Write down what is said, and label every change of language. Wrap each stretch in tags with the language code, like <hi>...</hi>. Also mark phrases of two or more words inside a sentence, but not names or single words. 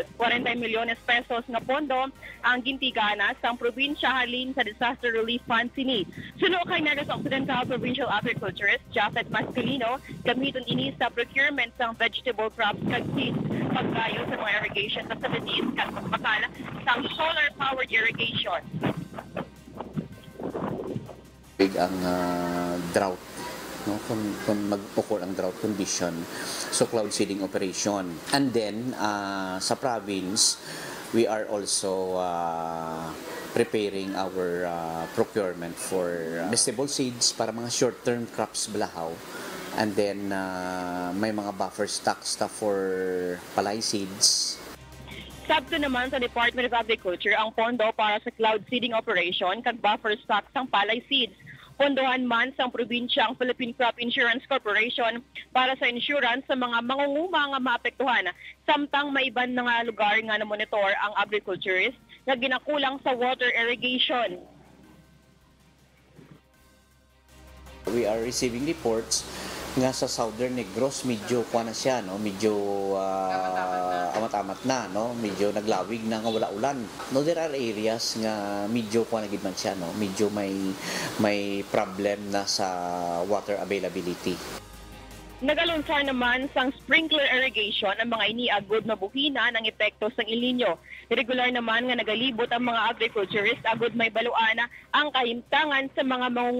<hil>40 milyones pesos na pondo ang gintigana sa probinsya halin sa Disaster Relief Fund sini. Suno kay Negros Occidental Provincial Agriculturist Japhet Mascalino, gamiton ini sa procurement ng</hil> <en>vegetable crops</en> <hil>kag seeds, paggayo sa mga</hil> <en>irrigation facilities</en> <hil>kag pagpakala sa</hil> <en>solar-powered irrigation.</en> <hil>Big ang drought, no? Kung magpukol ang</hil> <en>drought condition, so cloud seeding operation. And then sa province, we are also preparing our procurement for vegetable seeds</en> <hil>para mga</hil> <en>short-term crops balahaw. And then</en> <hil>may mga</hil> <en>buffer stock stuff for palay seeds.</en> <hil>Sabto naman sa Department of Agriculture ang pondo para sa</hil> <en>cloud seeding operation</en> <hil>kag</hil> <en>buffer stock</en> <hil>sang palay seeds. Pondohan man sang probinsya ang Philippine Crop Insurance Corporation para sa insurance sa mga mangunguma nga maapektuhan. Samtang may iban na nga lugar nga na monitor ang agriculturist na ginakulang sa</hil> <en>water irrigation. We are receiving reports</en> <hil>nga sa Southern Negros medyo kuha na siya, no? Medyo amat-amat na, no? Medyo naglawig na nga wala ulan. No,</hil> <en>there are areas</en> <hil>nga medyo kuha na gid man siya, no? Medyo may problem na sa</hil> <en>water availability.</en> <hil>Nagalunsar naman sang</hil> <en>sprinkler irrigation</en> <hil>ang mga iniagod na buhina ng epekto sang El Nino. Regular naman nga nagalibot ang mga agriculturist agod may baluana ang kahimtangan sa mga mangunguma.</hil>